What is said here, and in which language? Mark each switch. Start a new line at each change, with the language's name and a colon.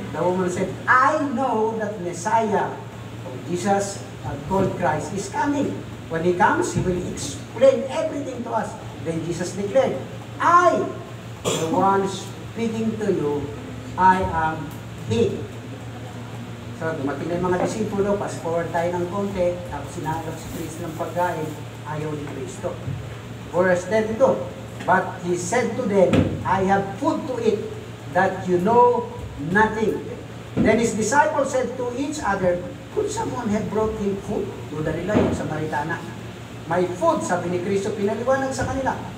English: The woman said, I know that Messiah, or Jesus, called Christ, is coming. When He comes, He will explain everything to us. Then Jesus declared, I, the one speaking to you, I am He.
Filipino: So, dumating na yung mga disipulo,
English: fast forward
Filipino: tayo ng konti, tapos sinagap si Kristo ng pagkain, ayaw ni Kristo.
English: Verse 32, but He said to them, I have food to eat, that you know nothing. Then His disciples said to each other, could someone have brought Him food?
Filipino: Duda nila yung Samaritana.
English: My food,
Filipino: sabi ni Kristo, pinaliwanag sa kanila.